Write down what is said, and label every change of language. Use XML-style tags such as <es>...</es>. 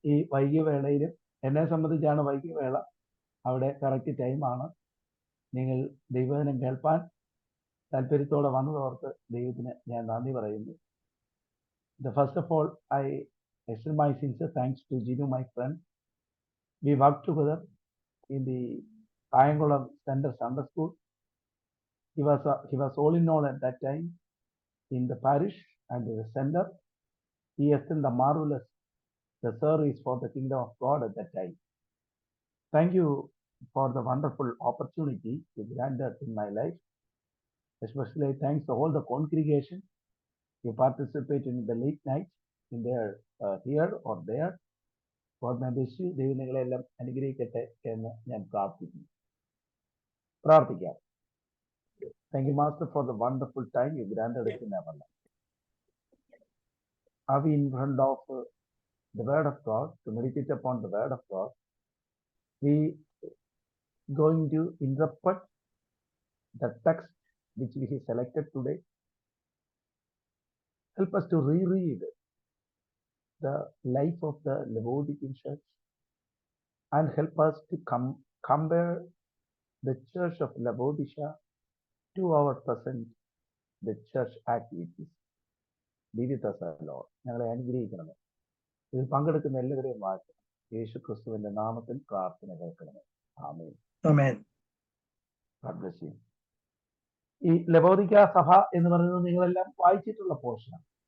<ml>ഈ വൈകിയ വേളയിൽ എന്നെ സംബന്ധിച്ചാണ് വൈകിയ വേള, അവിടെ കറക്റ്റ് ടൈമാണ്. നിങ്ങൾ ദൈവവചനം കേൾപ്പാൻ താല്പര്യത്തോടെ വന്നതോർത്ത് ദൈവത്തിന് ഞാൻ നന്ദി പറയുന്നു.</ml> <en>First of all, I extend my sincere thanks to Ginu, my friend. We worked together in the Kayangulam Center Sunday School. He was all in all at that time in the parish and the center. He extended the marvelous service for the kingdom of God at that time. Thank you for the wonderful opportunity you granted in my life. Especially thanks to all the congregation who participate in the late night in their here or there. God may bless you.</en> <ml>ദൈവങ്ങളെല്ലാം അനുഗ്രഹിക്കട്ടെ എന്ന് ഞാൻ പ്രാർത്ഥിക്കാം.</ml> <en>Thank you, Master, for the wonderful time you granted us in our life. Are we in front of the word of God, to meditate upon the word of God? We going to interpret the text which we have selected today. Help us to reread the life of the Laodicean church and help us to compare the church of Laodicea to our present the church activities. Be with us, Lord.</en> <ml>ഞങ്ങളെ അനുഗ്രഹിക്കണമേ. ഇതിൽ പങ്കെടുക്കുന്ന എല്ലാവരെയും വാഴ്ത്തണം. യേശു ക്രിസ്തുവിന്റെ നാമത്തിൽ പ്രാർത്ഥന കേൾക്കണമേ. ആമേൻ. ആമേൻ.</ml> <en>God bless you.</en> <ml>ഈ ലവോദിക്ക സഭ എന്ന് പറയുന്നത് നിങ്ങളെല്ലാം വായിച്ചിട്ടുള്ള പോർഷനാണ്.</ml>